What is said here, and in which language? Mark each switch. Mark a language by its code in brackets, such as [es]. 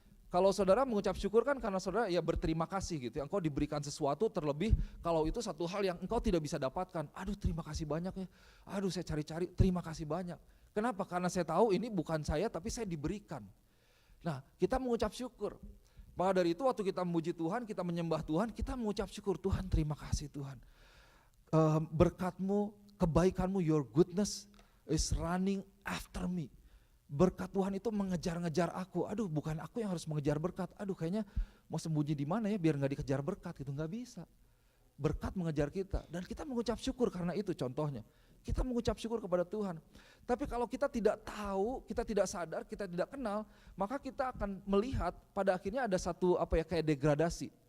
[id] Kalau saudara mengucap syukur kan karena saudara ya berterima kasih gitu, engkau diberikan sesuatu, terlebih kalau itu satu hal yang engkau tidak bisa dapatkan. Aduh terima kasih banyak ya, aduh saya cari-cari, terima kasih banyak. Kenapa? Karena saya tahu ini bukan saya tapi saya diberikan. Nah kita mengucap syukur. Maka dari itu waktu kita memuji Tuhan, kita menyembah Tuhan, kita mengucap syukur. Tuhan terima kasih Tuhan. Berkat-Mu, kebaikan-Mu, [en] your goodness is running after me. [id] Berkat Tuhan itu mengejar-ngejar aku. Aduh bukan aku yang harus mengejar berkat. Aduh kayaknya mau sembunyi di mana ya biar gak dikejar berkat gitu, gak bisa. Berkat mengejar kita dan kita mengucap syukur karena itu contohnya. Kita mengucap syukur kepada Tuhan. Tapi kalau kita tidak tahu, kita tidak sadar, kita tidak kenal, maka kita akan melihat pada akhirnya ada satu kayak degradasi.